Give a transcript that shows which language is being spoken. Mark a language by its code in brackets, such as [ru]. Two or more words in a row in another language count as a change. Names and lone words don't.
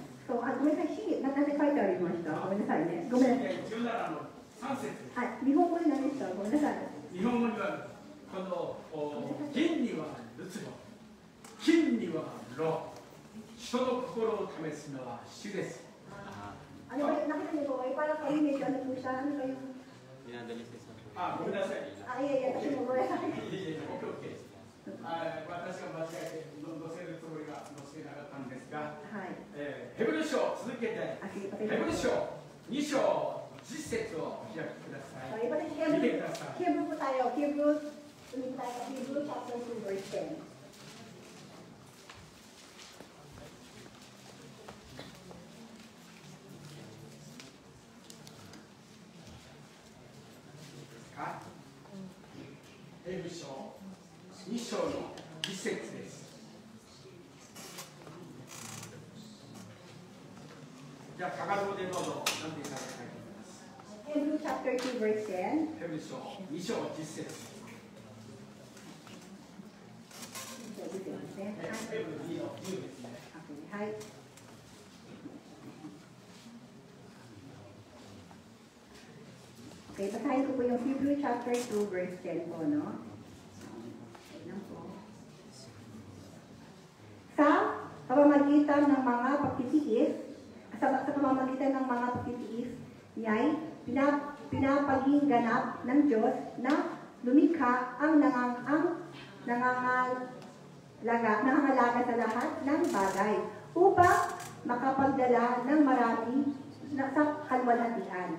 [ja] そう、ごめんなさい、なんで書いてありました。ごめんなさいね。ごめんなさい。 17の3節。はい、日本語で何でした。ごめんなさい。日本語にはこの銀にはルツボ、金にはロ、人の心を試すのは主です。 [tl] Ano ba, nakita niyo po, parang kayo medyo ano po siya, ano kayo? [ja] あ、ごめんなさい。私もごめんなさい。私が間違えて載せるつもりが載せなかったんですが、はい。ヘブル書続けて、ヘブル書2章10節をお開きください。見てください。 [tl] Hebrew po tayo, [en] Hebrew chapter 2 verse 10. [ja] ヘブル書2章の10節です。じゃあ、かかどでどうぞ、何ていただきたいと思います。 [en] Hebrew chapter 2 verse 10. [ja] ヘブル書2章10節。ヘブル2の10ですね。 [tl] はい。Okay, basahin ko po yung [en] Hebrew chapter 2 verse 10 [tl] po, no? Sa pamamagitan ng mga pagtitiis, sa pamamagitan ng mga pagtitiis, niya'y pinapaging ganap ng Diyos na lumikha ang nangangalaga sa lahat ng bagay upang makapagdala ng marami sa kalwalhatian.